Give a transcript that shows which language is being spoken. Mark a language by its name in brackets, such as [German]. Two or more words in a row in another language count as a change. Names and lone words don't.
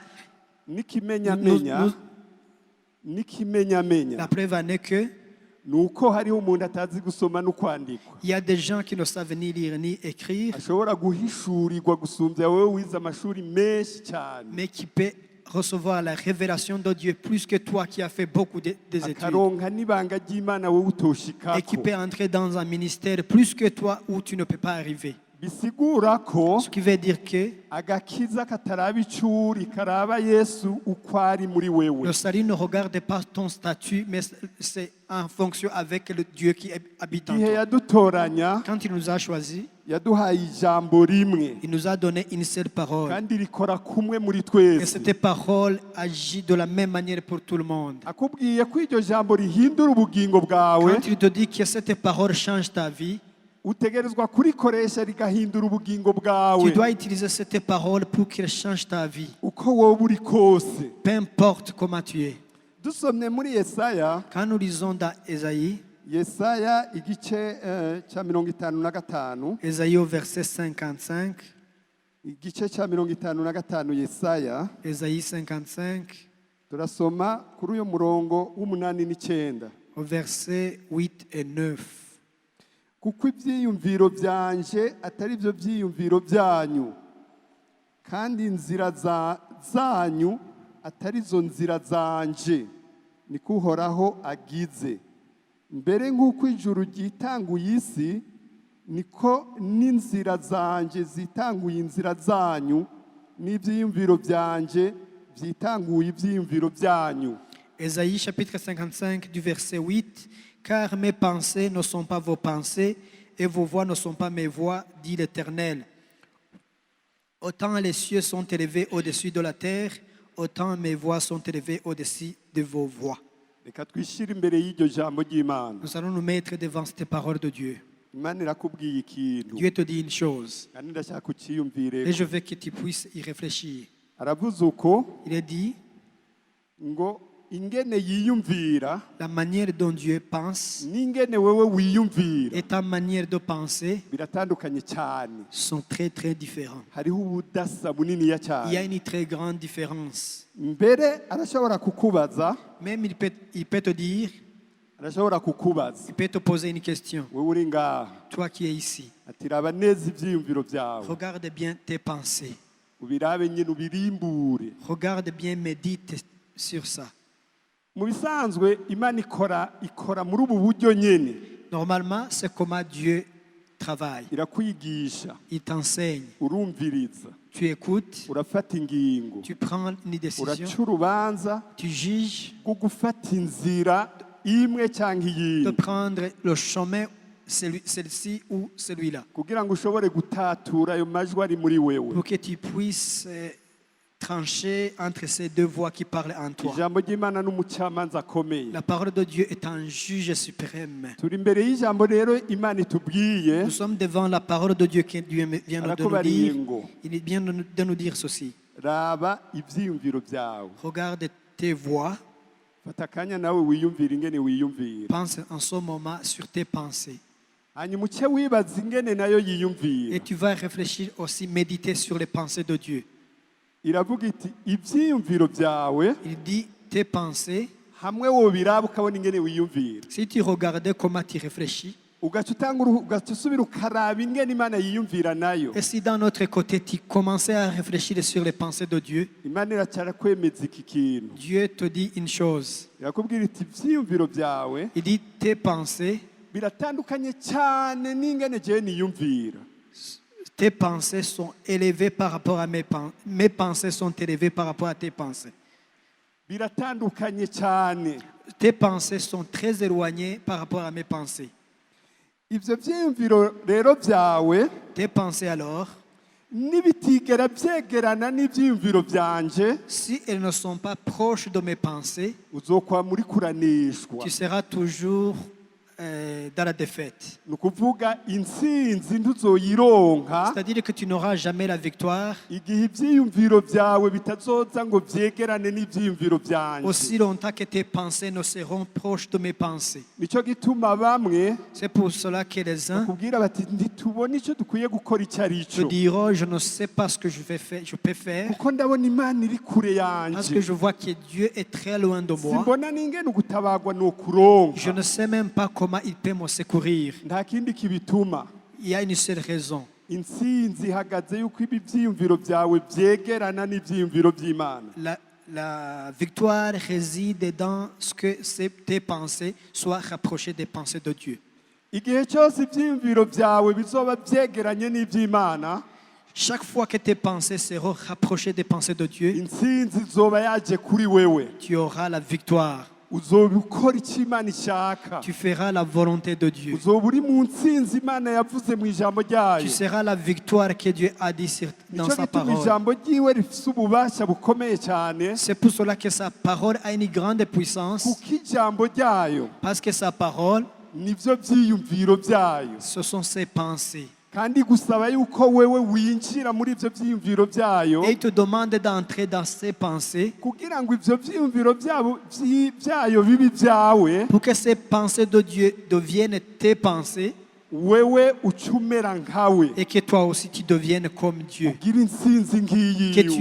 [Rundi] N'ikimenyamenya, n'ikimenyamenya [French] la preuve en est que [Rundi] ni uko hariho umuntu atazi gusoma no kwandikwa, [French] il y a des gens qui ne savent ni lire ni écrire, [Rundi] ashobora guhishurirwa gusumbya wowe wize amashuri menshi cyane, [French] mais qui peut recevoir la révélation de Dieu plus que toi qui as fait beaucoup des études. [Rundi] akaronka n'ibanga ry'Imana wowe [French] Et qui [Rundi] utoshikako. [French] peut entrer dans un ministère plus que toi où tu ne peux pas arriver. [Rundi] Bisigura ko [French] Ce qui veut dire que [Rundi] agakiza kataraba icuri karaba Yesu uko ari muri wewe. [French] le salut ne regarde pas ton statut, mais c'est en fonction avec le Dieu qui habite en [Rundi] Igihe [French] toi. [Rundi] yadutoranya [French] Quand il nous a choisis, [Rundi] yaduhaye ijambo rimwe [French] il nous a donné une seule parole. [Rundi] kandi rikora kumwe muri [French] Et [Rundi] twese. [French] cette parole agit de la même manière pour tout le monde. [Rundi] Akubwiye ko iryo jambo rihindura ubugingo bwawe, [French] Quand il te dit que cette parole change ta vie, [Rundi] utegerezwa kurikoresha rigahindura ubugingo [French] tu [Rundi] bwawe [French] dois utiliser cette parole pour qu'elle change ta vie. [Rundi] uko wowe uri kose. [French] Peu importe comment tu es. [Rundi] Dusomye muri Yesaya, [French] Quand nous lisons dans Ésaïe, [Rundi] Yesaya igice cya 55, [French] Ésaïe au verset 55, [Rundi] igice cya 55 Yesaya, [French] Ésaïe 55, [Rundi] turasoma kuri uyu murongo w'umunani n'icyenda. [French] au verset 8 et 9. [Rundi] Kuko ibyiyumviro byanje atari byo byiyumviro byanyu, kandi inzira zanyu atari zo nzira zanje, niko Uhoraho agize. Mbere nk'uko ijuru ryitanguye isi, niko n'inzira zanje zitanguye inzira zanyu, n'ibyiyumviro byanje byitanguye ibyiyumviro byanyu. [French] Ésaïe chapitre 55 du verset 8. Car mes pensées ne sont pas vos pensées et vos voix ne sont pas mes voix, dit l'Éternel. Autant les cieux sont élevés au-dessus de la terre, autant mes voix sont élevées au-dessus de vos voix. [Rundi] Reka twishyire imbere y'iryo jambo ry'Imana. [French] Nous allons nous mettre devant cette parole de Dieu. [Rundi] Imana irakubwiye ikintu, [French] Dieu te dit une chose [Rundi] kandi ndashaka ukiyumvire. [French] et je veux que tu puisses y réfléchir. [Rundi] Aravuze uko [French] Il est dit, [Rundi] ngo ingene yiyumvira [French] la manière dont Dieu pense [Rundi] n'ingene wewe wiyumvira [French] et ta manière de penser [Rundi] biratandukanye cyane. [French] sont très très différents. [Rundi] Hariho ubudasa buniniya [French] Il y a [Rundi] cyane. [French] une très grande différence. [Rundi] Mbere arashobora kukubaza, [French] Même il peut te dire, [Rundi] arashobora kukubaza [French] il peut te poser une question. [Rundi] wewe uri ngaha, [French] Toi qui es ici, [Rundi] ati raba neza ibyiyumviro byawe, [French] regarde bien tes pensées. [Rundi] ubirabe nyine ubirimbure. [French] Regarde bien, médite sur ça. [Rundi] Mu bisanzwe Imana ikora muri ubu buryo nyene, [French] Normalement, c'est comment Dieu travaille. [Rundi] irakwigisha, [French] Il t'enseigne. [Rundi] urumviriza, [French] Tu écoutes, [Rundi] urafata ingingo, [French] tu prends une décision, [Rundi] uraca urubanza [French] tu juges [Rundi] rwo gufata inzira imwe cyangwa [French] de [Rundi] iyindi, [French] prendre le chemin, celle-ci ou celui-là, [Rundi] kugira ngo ushobore gutatura ayo majwi ari muri wewe. [French] pour que tu puisses trancher entre ces deux voix qui parlent en toi. [Rundi] Ijambo ry'Imana n'umucamanza akomeye. [French] La parole de Dieu est un juge suprême. [Rundi] Turi imbere y'ijambo rero Imana itubwiye, [French] Nous sommes devant la parole de Dieu qui vient de nous [Rundi] arakubariye [French] dire. [Rundi] ngo [French] Il vient de nous dire ceci. [Rundi] raba ibyiyumviro byawe, [French] Regarde tes voix, [Rundi] fata akanya nawe wiyumvira ingene wiyumvira [French] Pense en ce moment sur tes pensées. [Rundi] hanyuma uce wibaza ingene nayo yiyumvira [French] Et tu vas réfléchir aussi, méditer sur les pensées de Dieu. [Rundi] iravuga iti ivyiyumviro vyawe [French] Il dit, tes pensées, [Rundi] hamwe wobiraba ukabona ingene wiyumvira [French] si tu regardais comment tu réfléchis, [Rundi] ugaca usubira ukaraba ingene imana yiyumvira nayo [French] et si dans notre côté tu commençais à réfléchir sur les pensées de Dieu, [Rundi] imana iracara kwemeza iki kintu [French] Dieu te dit une chose. [Rundi] irakubwira iti ivyiyumviro vyawe [French] Il dit, tes pensées, [Rundi] biratandukanye cyane n'ingene jewe niyumvira [French] tes pensées sont élevées par rapport à mes pensées sont élevées par rapport à tes pensées. [Rundi] biratandukanye cyane [French] Tes pensées sont très éloignées par rapport à mes pensées. [Rundi] ivyo vyiyumviro rero vyawe [French] Tes pensées alors, [Rundi] nibitigera vyegerana n'ivyiyumviro vyanje [French] si elles ne sont pas proches de mes pensées, [Rundi] uzokwama uri kuranishwa [French] tu seras toujours dans la défaite. [Rundi] ni ukuvuga intsinzi ntuzoyironka [French] C'est-à-dire que tu n'auras jamais la victoire [Rundi] igihe ivyiyumviro vyawe bitazoza ngo vyegerane n'ivyiyumviro vyanje [French] aussi longtemps que tes pensées ne seront proches de mes pensées. [Rundi] nico gituma bamwe [French] C'est pour cela que les uns [Rundi] bakubwira bati ntitubona ico dukwiye gukora icyo ari [French] te [Rundi] cyo [French] diront, je ne sais pas ce que je peux faire, [Rundi] kuko ndabona imana iri kure [French] parce que [Rundi] yanje [French] je vois que Dieu est très loin de moi. [Rundi] simbona n'ingene ugutabagwa ni ukuronka [French] Je ne sais même pas comment il peut me secourir. [Rundi] nta kindi kibituma [French] Il y a une seule raison. [Rundi] intsinzi ihagaze yuko ibi vyiyumviro vyawe vyegerana n'ivyiyumviro vy'imana [French] La victoire réside dans ce que tes pensées soient rapprochées des pensées de Dieu. [Rundi] igihe cyose ivyiyumviro vyawe bizoba vyegeranye n'ivy'imana [French] Chaque fois que tes pensées seront rapprochées des pensées de Dieu, [Rundi] intsinzi izoba yaje kuri wewe [French] tu auras la victoire. [Rundi] uzoba ukora icyo imana ishaka [French] Tu feras la volonté de Dieu. [Rundi] uzoba uri mu ntsinzi imana yavuze mu ijambo [French] Tu [Rundi] ryayo [French] seras la victoire que Dieu a dit dans [Rundi] nico [French] sa [Rundi] gituma [French] parole. [Rundi] ijambo ryiwe rifise ububasha bukomeye cyane [French] C'est pour cela que sa parole a une grande puissance, [Rundi] kuko ijambo ryayo [French] parce que sa parole, [Rundi] nivyo vyiyumviro vyayo [French] ce sont ses pensées. [Rundi] kandi gusaba yuko wewe winjira muri ivyo vyiyumviro vyayo [French] Et il te demande d'entrer dans ses pensées [Rundi] kugira ngo ivyo vyiyumviro vyayo bibi vyawe [French] pour que ces pensées de Dieu deviennent tes pensées [Rundi] wewe uce umera nkawe [French] et que toi aussi tu deviennes comme Dieu. [Rundi] ugira intsinzi [French] Que tu aies